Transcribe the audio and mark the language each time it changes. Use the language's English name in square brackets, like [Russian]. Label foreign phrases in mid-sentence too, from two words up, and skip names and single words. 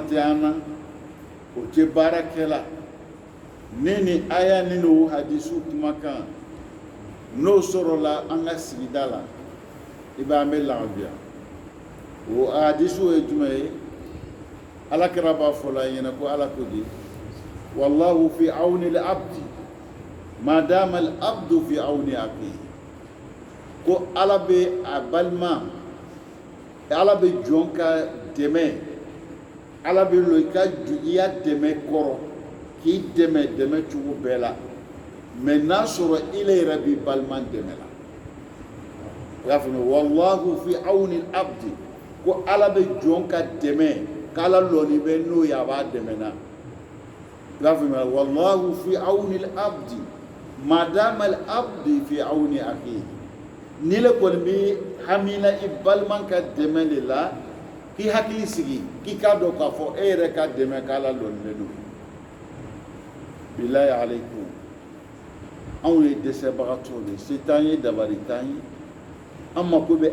[Bambara] tɛ an na o tɛ baarakɛla ni ni aya ni n'o hadisu kumakan n'o sɔrɔla an ka sigida la i b'an bɛ lafiya o hadisu ye jumɛn ye alakira b'a fɔ la ɲɛna ko ala ko di [Arabic] والله في عون العبد ما دام العبد في عون أخيه [Bambara] ko ala bɛ a balima ala bɛ jɔn ka dɛmɛ ala bɛ lo i ka i ya dɛmɛ kɔrɔ k'i dɛmɛ dɛmɛ cogo bɛɛ la mais n'a sɔrɔ ile yɛrɛ bi balima dɛmɛ la o y'a faamuya [Arabic] والله في عون العبد [Bambara] ko ala bɛ jɔn ka dɛmɛ k'ala lɔni bɛ n'o ye a b'a dɛmɛ na o y'a faamuya [Arabic] والله في عون العبد ما دام العبد في عون أخيه [Bambara] ni le kɔni bɛ hamina i balima ka dɛmɛ de la k'i hakili sigi k'i k'a dɔn k'a fɔ e yɛrɛ ka dɛmɛ k'ala lɔnilen don [Arabic] بالله عليكم [Bambara] anw ye dɛsɛbagatɔw de se t'an ye dabali t'an ye an mako bɛ